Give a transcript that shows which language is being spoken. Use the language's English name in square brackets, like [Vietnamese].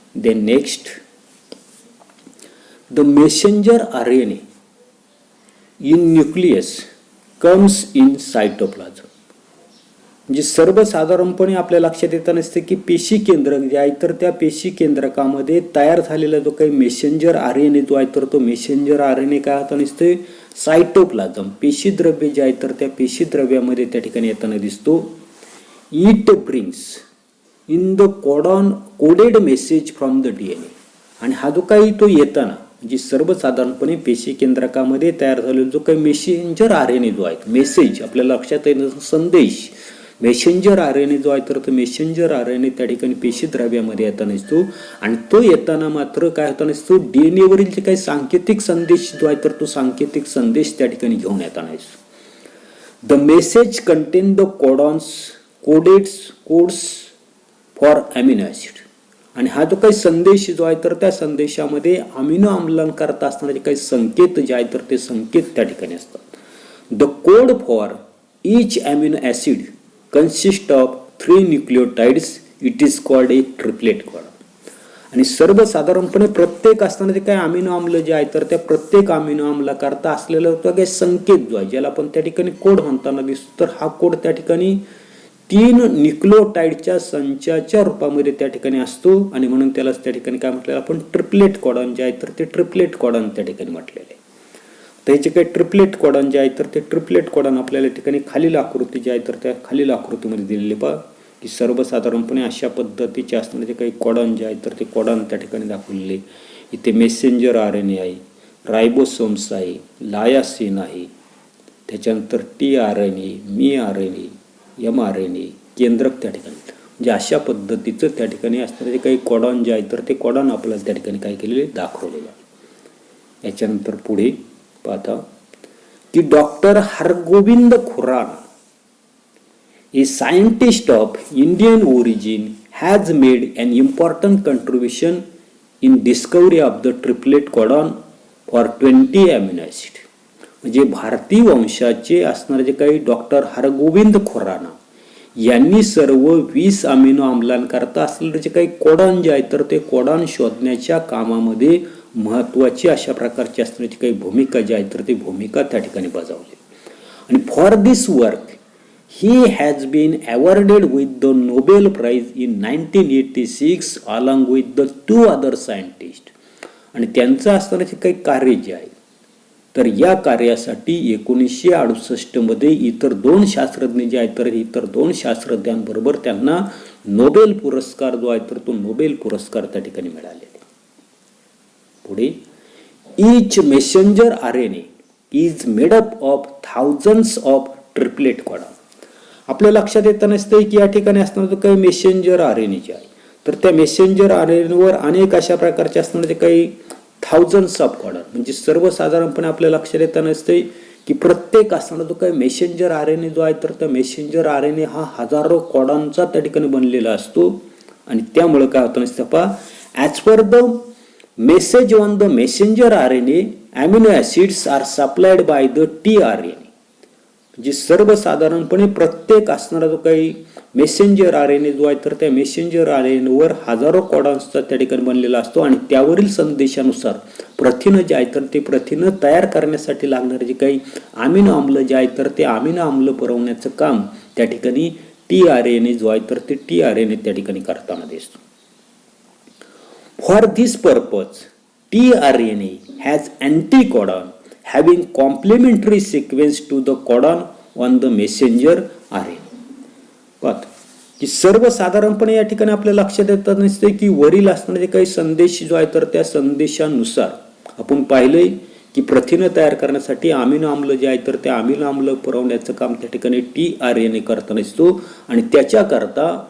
[English] Then next, the messenger RNA in nucleus comes in cytoplasm. [Marathi] म्हणजे सर्वसाधारणपणे आपल्या लक्षात येत नसते की पेशी केंद्रक जे आहे तर त्या पेशी केंद्रकामध्ये तयार झालेला जो काही मेसेंजर RNA जो आहे तर तो मेसेंजर RNA काय होता नसते सायटोप्लाझम पेशी द्रव्य जे आहे तर त्या पेशी द्रव्यामध्ये त्या ठिकाणी येताना दिसतो. [English] It brings in the coded message from the DNA. [Marathi] आणि हा जो काही तो येताना म्हणजे सर्वसाधारणपणे पेशी केंद्रकामध्ये तयार झालेला जो काही मेसेंजर RNA जो आहे मेसेज आपल्याला लक्षात येणं संदेश मेसेंजर RNA जो आहे तर तो मेसेंजर RNA त्या ठिकाणी पेशी द्रव्यामध्ये येताना दिसतो. आणि तो येताना मात्र काय होताना दिसतो DNA वरील जे काही सांकेतिक संदेश जो आहे तर तो सांकेतिक संदेश त्या ठिकाणी घेऊन येताना दिसतो. [English] The message contain the codes for amino acid. [Marathi] आणि हा जो काही संदेश जो आहे तर त्या संदेशामध्ये अमिनो आम्लांकरता असणारे काही संकेत जे आहे तर ते संकेत त्या ठिकाणी असतात. [English] The code for each amino acid consists of 3 nucleotides. It is called a triplet codon. [Marathi] आणि सर्वसाधारणपणे प्रत्येक असणारे काही अमिनो आम्ल जे आहे तर त्या प्रत्येक अमिनो आम्लाकरता असलेला तो काही संकेत जो आहे ज्याला आपण त्या ठिकाणी कोड म्हणताना दिसतो तर हा कोड त्या ठिकाणी 3 न्यूक्लिओटाइडच्या संचाच्या रूपामध्ये त्या ठिकाणी असतो. आणि म्हणून त्याला त्या ठिकाणी काय म्हटलेलं आपण ट्रिपलेट कॉडॉन जे आहे तर ते ट्रिपलेट कॉडॉन त्या ठिकाणी म्हटलेले आहे. त्याचे काही ट्रिपलेट कॉडॉन जे आहे तर ते ट्रिपलेट कॉडॉन आपल्याला ठिकाणी खालील आकृती जे आहे तर त्या खालील आकृतीमध्ये दिलेले पहा की सर्वसाधारणपणे अशा पद्धतीचे असणारे काही कॉडॉन जे आहे तर ते कॉडॉन त्या ठिकाणी दाखवलेले. इथे मेसेंजर RNA आहे, रायबोसोम्स आहे, लायासिन आहे, त्याच्यानंतर tRNA, mRNA, mRNA केंद्रक त्या ठिकाणी म्हणजे अशा पद्धतीचं त्या ठिकाणी असणारे काही कॉडॉन जे आहे तर ते कॉडॉन आपल्याला त्या ठिकाणी काय केलेले दाखवलेले आहे. याच्यानंतर पुढे पाहता की [English] Doctor Hargobind Khorana a scientist of Indian origin has made an important contribution in discovery of the triplet codon for 20 amino acid. [Marathi] म्हणजे भारतीय वंशाचे असणारे जे काही डॉक्टर हरगोविंद खुराना यांनी सर्व 20 अमिनो आम्लांकरता असलेले जे काही कोडॉन जे आहे तर ते कोडॉन शोधण्याच्या कामामध्ये महत्त्वाची अशा प्रकारची असणारी काही भूमिका जी आहे तर ती भूमिका त्या ठिकाणी बजावली. [English] आणि for this work he has been awarded with the Nobel Prize in 1986 along with the 2 other scientists. [Marathi] आणि त्यांचं असणारे काही कार्य जे आहे तर या कार्यासाठी 1968 मध्ये इतर 2 शास्त्रज्ञ जे आहेत तर इतर 2 शास्त्रज्ञांबरोबर त्यांना नोबेल पुरस्कार जो आहे तर तो नोबेल पुरस्कार त्या ठिकाणी मिळालेला. [English] पुढे each messenger RNA is made up of thousands of triplet codon. [Marathi] आपल्या लक्षात येत नसते की या ठिकाणी असणारे काही मेसेंजर RNA जे आहे तर त्या मेसेंजर RNA वर अनेक अशा प्रकारचे असणारे काही [English] thousands of codon [Marathi] म्हणजे सर्वसाधारणपणे आपल्या लक्षात येत नसते की प्रत्येक असणारा जो काही मेसेंजर RNA जो आहे तर त्या मेसेंजर RNA हा हजारो कॉडॉनचा त्या ठिकाणी बनलेला असतो. आणि त्यामुळे काय होतं नसतं पहा [English] As per the message on the messenger RNA amino acids are supplied by the tRNA. [Marathi] म्हणजे सर्वसाधारणपणे प्रत्येक असणारा जो काही मेसेंजर RNA जो आहे तर त्या मेसेंजर RNA वर हजारो कॉडॉन्सचा त्या ठिकाणी बनलेला असतो. आणि त्यावरील संदेशानुसार प्रथिनं जे आहे तर ते प्रथिनं तयार करण्यासाठी लागणारे जे काही अमिनो आम्ल जे आहे तर ते अमिनो आम्ल पुरवण्याचं काम त्या ठिकाणी tRNA जो आहे तर ते tRNA त्या ठिकाणी करताना दिसतो. [English] For this purpose tRNA has anticodon having complementary sequence to the codon on the messenger RNA. [Marathi] पाहतो की सर्वसाधारणपणे या ठिकाणी आपल्या लक्षात येत नसते की वरील असणारे काही संदेश जो आहे तर त्या संदेशानुसार आपण पाहिलंय की प्रथिनं तयार करण्यासाठी अमिनो आम्ल जे आहे तर ते अमिनो आम्ल पुरवण्याचं काम त्या ठिकाणी tRNA करताना दिसतो. आणि त्याच्याकरता